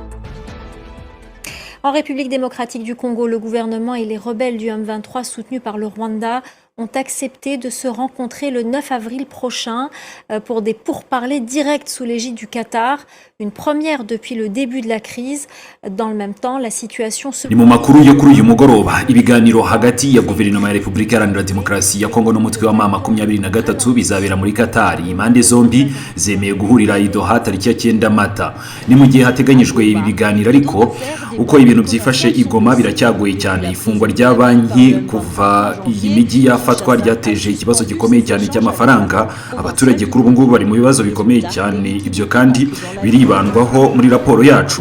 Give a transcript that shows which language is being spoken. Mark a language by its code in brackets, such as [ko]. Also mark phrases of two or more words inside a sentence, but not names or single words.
[fr] En République démocratique du Congo, le gouvernement et les rebelles du M23 soutenus par le Rwanda ont accepté de se rencontrer le 9 avril prochain pour des pourparlers directs sous l'égide du Qatar, une première depuis le début de la crise. Dans le même temps, la situation se... [rw] Ni mu makuru yo kuri uyu mugoroba ibiganiro hagati ya guverinoma ya Repubulika Iharanira Demokarasi ya Kongo n'umutwe wa M23 bizabera muri Qatar. Impande zombi zemeye guhurira i Doha tariki ya 9 Mata. Ni mu gihe hateganyijwe ibi biganiro ariko uko ibintu byifashe igoma biracyagoye cyane ifungwa rya banki kuva iyi migi yafatwa ryateje ikibazo gikomeye cyane cy'amafaranga abaturage kuri ubu ngubu bari mu bibazo bikomeye cyane ibyo kandi biribandwaho muri raporo yacu.